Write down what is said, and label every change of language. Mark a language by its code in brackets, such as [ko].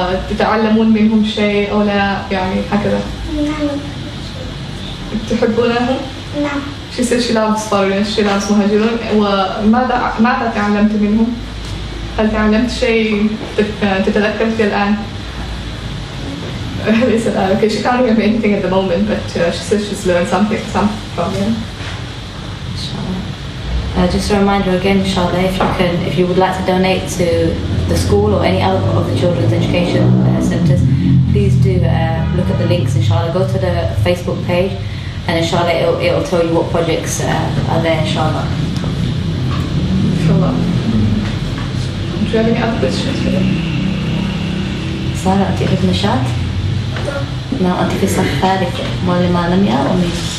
[ar] تتعلمون منهم شيء أو لا يعني هكذا. نعم. تحبونهم؟ نعم. [en] She said she loves foreigners, she loves مهاجرون. [ar] وماذا تعلمت منهم؟ هل تعلمت شيء تتذكر فيه الآن؟ [en] They said, okay, she can't remember anything at the moment, but she says she's learned some from them. Just a reminder again, inshallah, if you would like to donate to the school or any other of the children's education centres, please do look at the links, inshallah. Go to the Facebook page, and inshallah it'll tell you what projects are there, inshallah. Inshallah. Do you have any other questions for them? [ar] Sarah, أنت في نشاط؟ نعم. أنت في الصف الثالث، معلمة لمياء أو مين؟